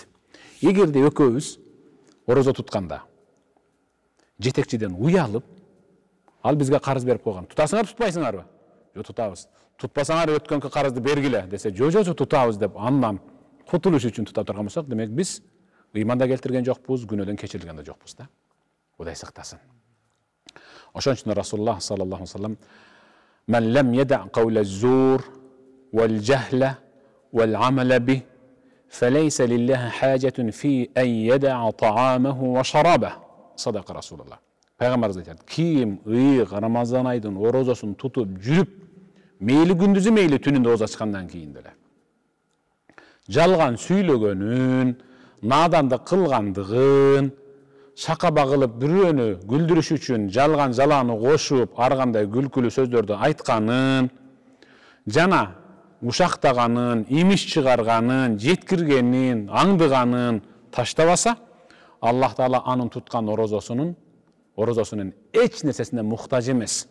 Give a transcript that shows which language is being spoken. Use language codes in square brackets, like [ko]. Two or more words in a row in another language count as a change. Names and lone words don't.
[ky] Эгерде экөөбүз орозо тутканда жетекчиден уялып, ал бизге карыз берип койгон. Тутасыңар, тутпайсыңарбы? Жок, тутабыз. Тутпасаңар өткөнкү карызды бергиле десе, жок, тутабыз деп андан кутулуш үчүн тута турган болсок, демек биз ыйманда келтирген жокпуз, күнөөдөн кечирилген да жокпуз да. Кудай сактасын. Ошон үчүн [ar] Расулуллах صلى الله عليه وسلم "من لم يدع قول الزور والجهل والعمل به فليس لله حاجة في أن يدع طعامه وشرابه." صدق رسول الله. [ky] Пайгамбарыбыз айтат: ким ыйык Рамазан айдын орозосун тутуп жүрүп, мейли күндүзү мейли түнүндө ооза ачкандан кийин деле жалган сүйлөгөнүн, надандык кылгандыгын, шака багылып бирөөнү күлдүрүш үчүн жалган жалааны кошуп, ар кандай күлкүлүү сөздөрдү айтканын, жана ушактаганын, имиш чыгарганын, жеткиргенин, аңдыганын таштабаса, Аллах Таала анын туткан орозосунун эч нерсесине муктаж эмес.